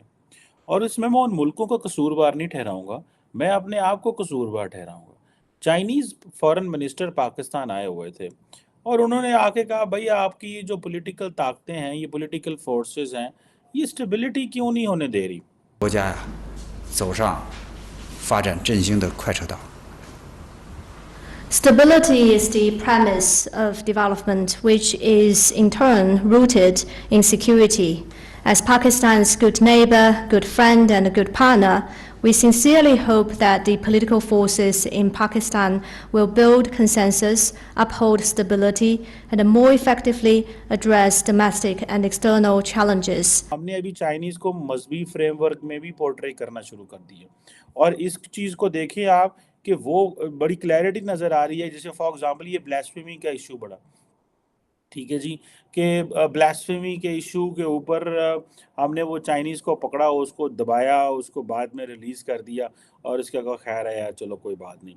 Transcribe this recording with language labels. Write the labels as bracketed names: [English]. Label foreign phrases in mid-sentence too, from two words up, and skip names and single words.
[Urdu] اور اس میں میں ان ملکوں کو قصوروار نہیں ٹھہراؤں گا، میں اپنے آپ کو قصوروار ٹھہراؤں گا. [English] Chinese foreign minister [Urdu] پاکستان آئے ہوئے تھے اور انہوں نے آ کے کہا، بھیا آپ کی یہ جو پولیٹیکل طاقتیں ہیں، یہ [English] political forces [Urdu] ہیں، یہ اسٹیبلیٹی کیوں نہیں ہونے دے رہی. [Chinese] 国家走上发展振兴的快车道。 [English] Stability is the premise of development, which is in turn rooted in security. As Pakistan's good neighbor, good friend, and a good partner, we sincerely hope that the political forces in Pakistan will build consensus, uphold stability, and more effectively address domestic and external challenges. [Urdu] ہم نے ابھی چائنیز کو مذہبی فریم ورک میں بھی پورٹرے کرنا شروع کر دیا، اور اس چیز کو دیکھیں آپ کہ وہ بڑی کلیرٹی نظر آ رہی ہے. جیسے [English] for example [Urdu] یہ بلاسفیمی کا ایشو بڑا، ٹھیک ہے جی، کہ بلاسفیمی کے ایشو کے اوپر ہم نے وہ چائنیز کو پکڑا، اس کو دبایا، اس کو بعد میں ریلیز کر دیا اور اس کا کہا خیر ہے یار، چلو کوئی بات نہیں.